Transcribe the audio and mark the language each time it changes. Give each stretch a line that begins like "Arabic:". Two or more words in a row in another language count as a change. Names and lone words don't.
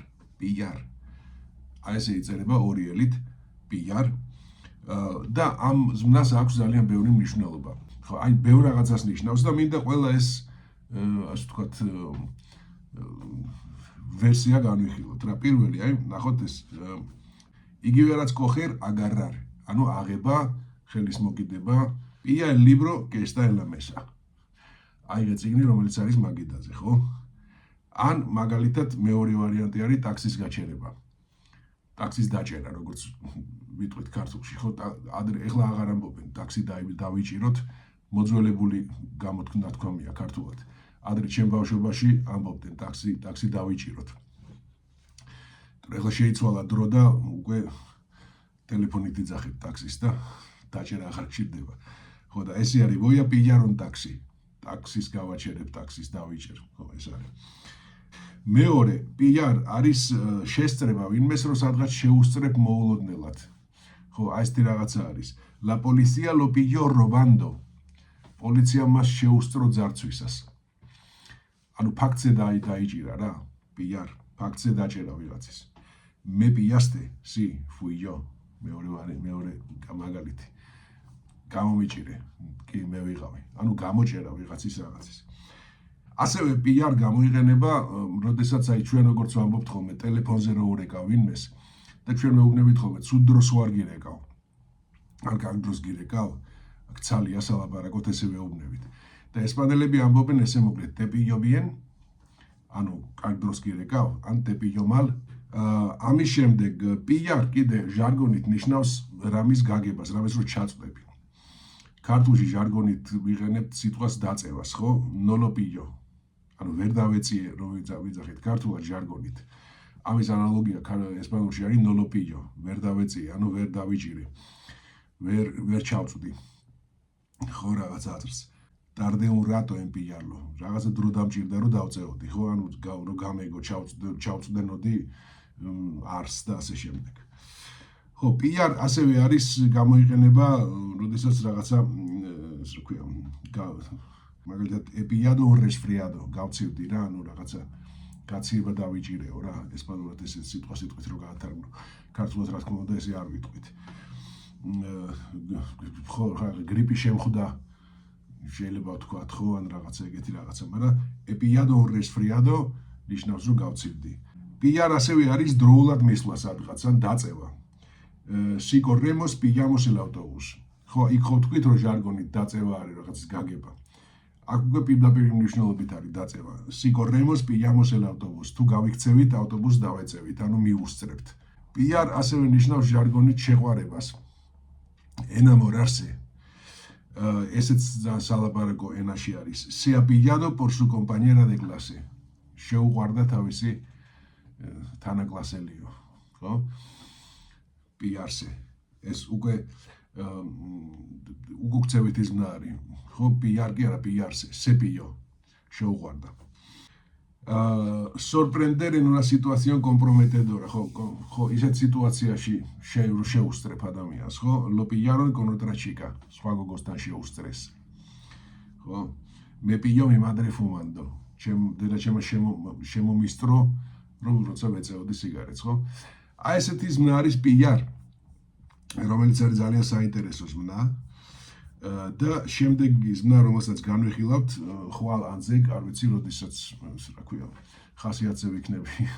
Georgian: აი ესე იწერება ორი ელით pillar და ამ ზმნას აქვს ძალიან ბევრი მნიშვნელობა. ხო, აი ბევრ რაღაცას ნიშნავს და მინდა ყველა ეს ასე ვთქვათ ვერსია განვიხილოთ რა. პირველი, აი, ნახოთ ეს იგივე რაც
Spanish: coger agarrar,
Georgian: ანუ აღება, ხელის მოკიდება,
Spanish: pilla el libro que está en la mesa.
Georgian: აი ეს წიგნი, რომელიც არის მაგიდაზე, ხო? ან მაგალითად მეორე ვარიანტი არის ტაქსის გაჩერება. ტაქსის დაჭერა, როგორც ვიტყვით ქართულში, ხო? ეხლა აღარ ამბობენ, ტაქსი დავიჭიროთ, მოძველებული გამოთქნა თქომია ქართულად. ადრე ჩემ ბავშვობაში ამბობდნენ ტაქსი დავიჭიროთ. ეხლა შეიცვალა დრო და უკვე ტელეფონით იძახებ ტაქსის და დაჭერა აღარ გჭირდება. ხო და ესე არის
Spanish: voy a pillar un taxi.
Georgian: ტაქსის გავაჩერებ, ტაქსის დავიჭერ. ხო, ეს არის. მეორე, pillar არის შესწრება ვინმეს რო სადღაც შეუსწრებ მოულოდნელად. ხო, აი ეს რაღაცა არის.
Spanish: La policía lo pilló robando.
Georgian: პოლიცია მას შეუსწრო ძარცვისას. ანუ ფაქტზე დაიჭირა რა, pillar, ფაქტზე დაჭერა ვიღაცის.
Spanish: Me pillaste, sí, fui yo.
Georgian: მეორე მაგალითი. გამომიჭირე, კი მე ვიყავი. ანუ გამოჭერა ვიღაცის რაღაცის. ასევე pillar გამოიყენება, როდესაც აი ჩვენ როგორც ვამბობთ ხოლმე, ტელეფონზე რო ურეკავ ვინმეს და ჩვენ მეუბნებით ხოლმე, ცუდ დროს ვარ გირეკავ. ან კარგ დროს გირეკავ, აქ ცალია სალაპარაკოთ ესე მეუბნებით. და ესპანელები ამბობენ ესე მოკლედ,
Spanish: te pillo bien,
Georgian: ანუ კარგ დროს გირეკავ, ან
Spanish: te pillo mal.
Georgian: ამის შემდეგ pillar კიდე ჟარგონით ნიშნავს რამის გაგებას, რამის რო ჩაწვდები. ქართულში ჟარგონით ვიყენებთ სიტყვას დაწევას, ხო?
Spanish: No lo pillo.
Georgian: ანუ ვერ დავეწიე, რომ ვიძახით ქართულად ჟარგონით. ამის ანალოგია ესპანურში არის
Spanish: no lo pillo.
Georgian: ვერ დავეწიე, ანუ ვერ დავიჭირე. ვერ ჩავწვდი. ხო, რაღაც აზრს.
Spanish: Tardé un rato en pillarlo.
Georgian: რაღაცა დრო დამჭირდა, რომ დავწეოდი, ხო? ანუ რომ გამეგო, ჩავწვდენოდი არს და ასე შემდეგ. ხო, pillar ასევე არის გამოიყენება, როდესაც რაღაცა ესე ვქვია, მაგალითად
Spanish: he pillado un resfriado,
Georgian: გავცივდი რა, ანუ რაღაცა გაცივება დავიჭირეო რა, ესპანურად ესე სიტყვით რო გაათარგმნო. ქართულად რა თქმა უნდა ესე არ ვიტყვით. ხო, გრიპი შემხვდა, შეიძლება ვთქვათ, ხო, ან რაღაცა ეგეთი რაღაცა, მაგრამ
Spanish: he pillado un resfriado
Georgian: ნიშნავს რომ გავცივდი. Pillar ასევე არის დროულად მისვლა სადღაც ან დაწევა.
Spanish: Si corremos pillamos el autobús.
Georgian: ხო, იქ ხო თქვით რომ ჟარგონით დაწევა არის რაღაცის გაგება. აქ უკვე პირდაპირ მნიშვნელობით არის დაწევა.
Spanish: Si corremos pillamos el autobús.
Georgian: თუ გავიქცევით, ავტობუსს დავეწევით, ანუ მიუსწრებთ. Pillar ასევე ნიშნავს ჟარგონით შეყვარებას. enamorarse. ესეც სალაპარაკო ენაში არის.
Spanish: Se ha pillado por su compañera de clase.
Georgian: შეუყვარდა თავისი თანაკლასელიო, ხო? pillarse. ეს უკვე უგუქცევითი ზმნა არის. ხო, pillar კი არა,
Spanish: pillarse, se pilló. შეუყვარდა. Sorprender en una situación comprometedora.
Georgian: ხო, ისეთ სიტუაციაში შეუსწრებ ადამიანს, ხო?
Spanish: Lo pillaron con otra chica.
Georgian: სხვა გოგოსთან შეუსწრეს. ხო?
Spanish: Me pilló mi madre fumando.
Georgian: დედაჩემმა შემომისწრო, რომ როცა ვეწეოდი სიგარეტს, ხო? აი ესეთი ზმნა არის pillar, რომელიც არის ძალიან საინტერესო ზმნა. და შემდეგი ზმნა, რომელსაც განვიხილავთ, ხვალ ანძეგ, არ ვიცი, როდესაც, რა ქვია, ხასიათზე ვიქნები.